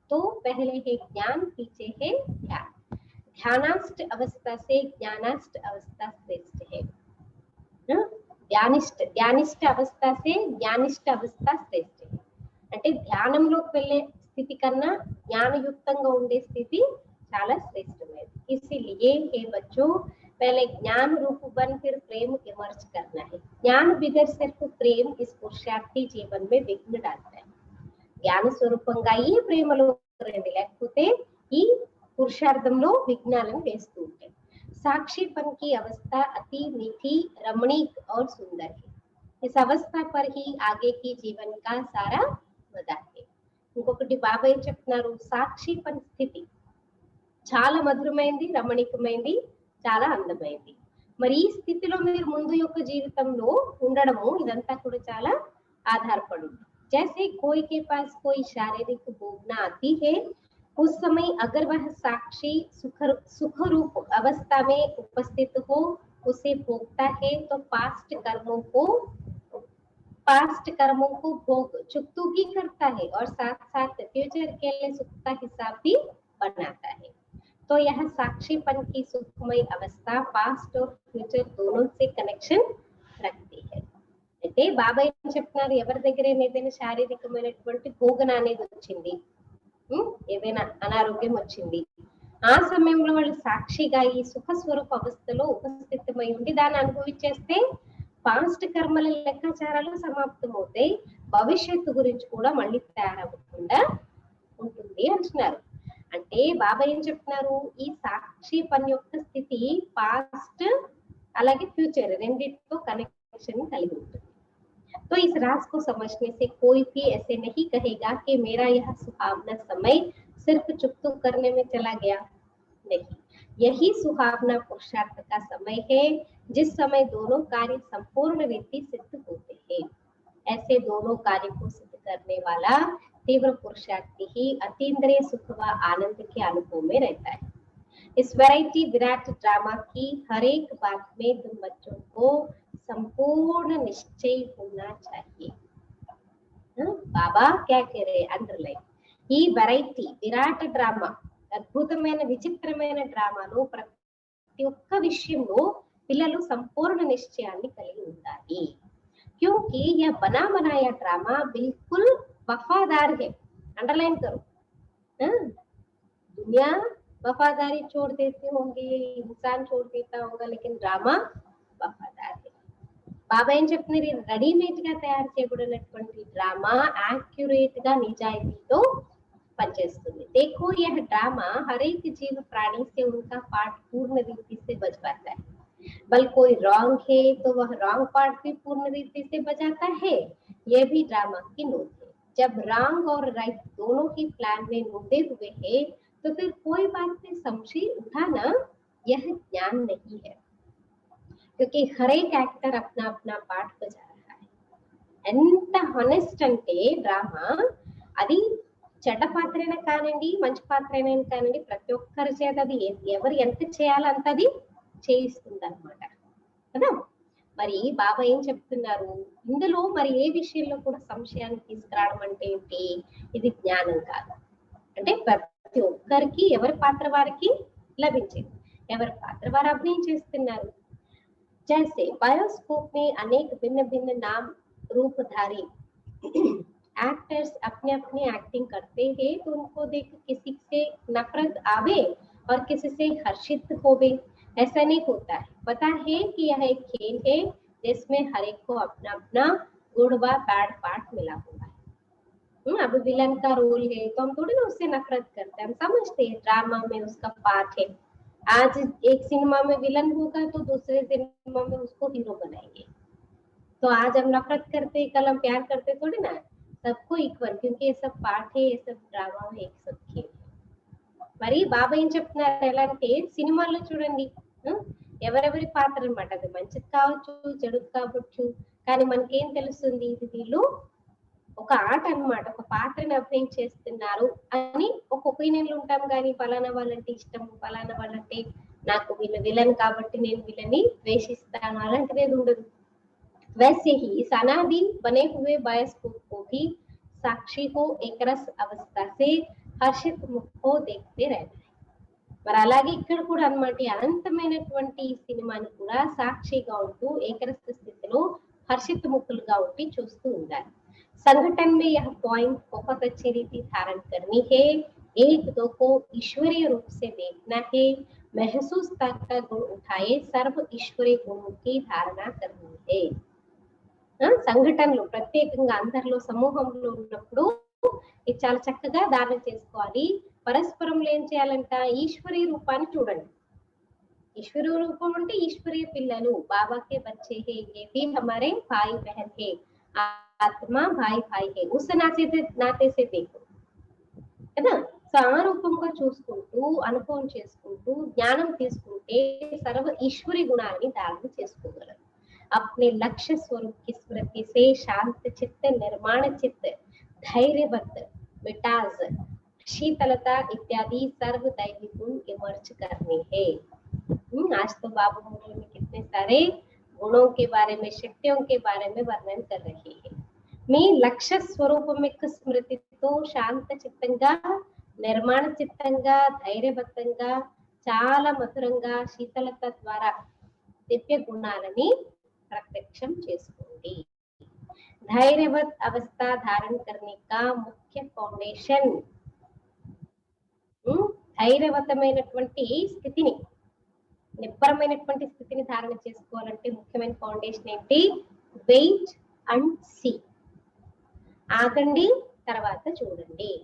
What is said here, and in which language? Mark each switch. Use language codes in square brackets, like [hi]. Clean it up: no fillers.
[hi] తో పెహలే హే జ్ఞాన్ పీచే హే ధ్యాన్, ध्यानास्ट अवस्था से ज्ञानास्ट अवस्था श्रेष्ठ है। ధ్యానిష్ట అవస్థ సే జ్ఞానిష్ట అవస్థ శ్రేష్ఠ. [te] అంటే ధ్యానంలోకి వెళ్ళే స్థితి కన్నా జ్ఞానయుక్తంగా ఉండే స్థితి చాలా శ్రేష్టమైనది. [hi] इसीलिए हे बच्चों, पहले ज्ञान रूप बन फिर प्रेम इमर्ज करना है। ज्ञान बिगड़ सिर्फ प्रेम इस पुरुषार्थी जीवन में विघ्न डालता है. [te] జ్ఞాన స్వరూపంగా ఈ ప్రేమలో రండి, లేకపోతే ఈ పురుషార్థంలో విఘ్నాలను వేస్తూ ఉంటాయి. [hi] साक्षीपन की अवस्था अति मीठी, रमणीक और सुंदर है. इस अवस्था पर ही आगे की जीवन का सारा मजा है. [te] ఇంకొకటి బాబా ఏం చెప్తున్నారు, సాక్షిపన స్థితి చాలా మధురమైంది, రమణీకమైంది, చాలా అందమైంది. మరి ఈ స్థితిలో మీరు ముందు యొక్క జీవితంలో ఉండడము ఇదంతా కూడా చాలా ఆధారపడి ఉంది. [hi] जैसे कोई के पास कोई शारीरिक भोगना आती है, उस समय अगर वह साक्षी सुख रूप अवस्था में उपस्थित हो, उसे भोगता है, तो पास्ट कर्मों को भोग चुकतू भी करता है और साथ साथ फ्यूचर के लिए सुख का हिसाब भी बनाता है. तो यह साक्षीपन की सुखमय अवस्था पास्ट और फ्यूचर दोनों से कनेक्शन रखती है. [te] అయితే బాబా ఏం చెప్తున్నారు, ఎవరి దగ్గర ఏదైనా శారీరకమైనటువంటి భోగన అనేది వచ్చింది, ఏదైనా అనారోగ్యం వచ్చింది, ఆ సమయంలో వాళ్ళు సాక్షిగా ఈ సుఖ స్వరూప అవస్థలో ఉపస్థితమై ఉండి దాన్ని అనుభవించేస్తే పాస్ట్ కర్మల లెక్కాచారాలు సమాప్తం అవుతాయి, భవిష్యత్తు గురించి కూడా మళ్ళీ తయారవ్వకుండా ఉంటుంది అంటున్నారు. అంటే బాబా ఏం చెప్తున్నారు, ఈ సాక్షి పని యొక్క స్థితి పాస్ట్ అలాగే ఫ్యూచర్ రెండింటితో కనెక్షన్ కలిగి ఉంటుంది. [hi] तो इस राज को समझने से कोई भी ऐसे नहीं कहेगा कि मेरा यह सुहावना समय सिर्फ चुप करने में चला गया. नहीं, यही सुहावना पुरुषार्थ का समय है, जिस समय दोनों कार्य संपूर्ण रीति सिद्ध होते हैं. ऐसे दोनों कार्य को सिद्ध करने वाला तीव्र पुरुषार्थी ही अतीन्द्रिय सुख व आनंद के अनुभव में रहता है. इस वैरायटी विराट ड्रामा की हर एक बात में तुम बच्चों को संपूर्ण निश्चय होना चाहिए. बाबा क्या कह रहे हैं, अंडरलाइन, [te] ఈ వెరైటీ విరాట్ డ్రామా, అద్భుతమైన విచిత్రమైన డ్రామాలో ప్రతి ఒక్క విషయంలో పిల్లలు సంపూర్ణ నిశ్చయాన్ని కలిగి ఉండాలి. [hi] क्योंकि यह बना बनाया ड्रामा बिल्कुल वफादार है. अंडरलाइन करो. दुनिया वफादारी छोड़ देते होंगे, इंसान छोड़ देता होगा, लेकिन ड्रामा वफादार है. [te] బాబా ఏం చెప్తున్నారు, రెడీమేడ్ గా తయారు చేయబడినటువంటి డ్రామా యాక్యురేట్ గా నిజాయితీతో పనిచేస్తుంది. [hi] देखो यह ड्रामा हर एक जीव प्राणी से उनका पार्ट पूर्ण रीति से बज पाता है. बल कोई रॉन्ग है तो वह रॉन्ग पार्ट भी पूर्ण रीति से बजाता है. यह भी ड्रामा की नोट है. जब रॉन्ग और राइट दोनों ही प्लान में नोटे हुए हैं, तो फिर कोई बात में संशय उठाना यह ज्ञान नहीं है, क्योंकि हर एक एक्टर अपना अपना पार्ट बजा रहा है. [te] ఎంత హానెస్ట్ అంటే డ్రామా, అది చెడ్డ పాత్రైనా కానివ్వండి, మంచి పాత్రైనా కానివ్వండి, ప్రతి ఒక్కరి చేత అది ఎవరు ఎంత చేయాలో అంత అది చేయిస్తుంది అనమాట కదా. మరి బాబా ఏం చెప్తున్నారు, ఇందులో మరి ఏ విషయంలో కూడా సంశయాన్ని తీసుకురావడం అంటే ఏంటి, ఇది జ్ఞానం కాదు. అంటే ప్రతి ఒక్కరికి ఎవరి పాత్ర వారికి లభించింది, ఎవరి పాత్ర వారు అభినయం చేస్తున్నారు. [hi] जैसे बायोस्कोप में अनेक भिन्न भिन्न नाम रूपधारी एक्टर्स अपने अपने एक्टिंग करते हैं, तो उनको देख किसी से नफरत आवे और किसी से हर्षित होवे, ऐसा नहीं होता है. पता है कि यह एक खेल है जिसमें हर एक को अपना अपना गुड व बैड पार्ट मिला हुआ है. अब विलन का रोल है तो हम थोड़ी ना उससे नफरत करते हैं, हम समझते हैं ड्रामा में उसका पार्ट है. आज एक सिनेमा में विलन होगा तो दूसरे सिनेमा में उसको हीरो बनाएंगे। तो आज हम नफरत करते, कल हम प्यार करते थोड़ी ना, सबको इक्वल, क्योंकि ये सब पाठ है, ये सब ड्रामा है, सब खेल। [te] మరి బాబా ఏం చెప్తున్నారు ఎలా అంటే సినిమాల్లో చూడండి ఎవరెవరి పాత్ర అనమాట, అది మంచిది కావచ్చు చెడు కావచ్చు, కానీ మనకేం తెలుస్తుంది ఇది వీళ్ళు ఒక ఆట అన్నమాట, ఒక పాత్రని అభినయించేస్తున్నారు అని ఒక ఒపీనియన్లు ఉంటాం, కానీ ఫలానా వాళ్ళంటే ఇష్టం, ఫలానా వాళ్ళంటే నాకు వీళ్ళు విలన్ కాబట్టి నేను వీళ్ళని ద్వేషిస్తాను అలాంటిది ఏది ఉండదు। [hi] वैसे ही इस अनादि बने हुए बायोस्कोप को भी साक्षी को एक रस अवस्था से हर्षित मुख को देखते रहना है। [te] మరి అలాగే ఇక్కడ కూడా అన్నమాట ఈ అనంతమైనటువంటి ఈ సినిమాని కూడా సాక్షిగా ఉంటూ ఏకరస స్థితిలో హర్షిత ముఖులుగా ఉండి చూస్తూ ఉండాలి। [hi] संगठन में यह पॉइंट बहुत अच्छी रीति धारण करनी है। एक दो को ईश्वरीय रूप से देखना है, महसूस तक का गुण उठाए सर्व ईश्वरीय गुणों की धारणा करनी है। [te] సంఘటనలు ప్రత్యేకంగా అందరిలో సమూహంలో ఉన్నప్పుడు ఇది చాలా చక్కగా ధారణ చేసుకోవాలి। పరస్పరంలో ఏం చేయాలంట, ఈశ్వరీయ రూపాన్ని చూడండి। ఈశ్వరీయ రూపం అంటే ఈశ్వరీయ పిల్లలు, [hi] బాబాకే బచ్చే హే, ये भी हमारे भाई बहन है, ఆత్మ భాయి భాయి హే, ఉస్ నాతే సే దేఖో [te] కదా। సో ఆ రూపంగా చూసుకుంటూ అనుభవం చేసుకుంటూ జ్ఞానం తీసుకుంటే సర్వ ఈశ్వరీ గుణాలని ధారణ చేసుకోగలరు। [hi] अपने लक्ष्य स्वरूप की स्मृति से शांत चित्त, निर्माण चित्त, धैर्यवत, मिटाज, शीतलता इत्यादि सर्व दैवी गुण इमर्ज करने हैं। आज तो बाबू मुरली में कितने सारे गुणों के बारे में, शक्तियों के बारे में वर्णन कर रही है। [te] మీ లక్ష్య స్వరూపమిక స్మృతితో శాంత చిత్తంగా, నిర్మాణ చిత్తంగా, ధైర్యబద్ధంగా, చాలా మధురంగా, శీతలత ద్వారా దివ్య గుణాలని ప్రత్యక్షం చేసుకోండి। [hi] धैर्यवत अवस्था धारण करने का मुख्य फाउंडेशन, [te] ధైర్యవతమైనటువంటి స్థితిని, నిబ్బరమైనటువంటి స్థితిని ధారణ చేసుకోవాలంటే ముఖ్యమైన ఫౌండేషన్ ఏంటి, [en] wait and see, [te] ఆగండి తర్వాత చూడండి।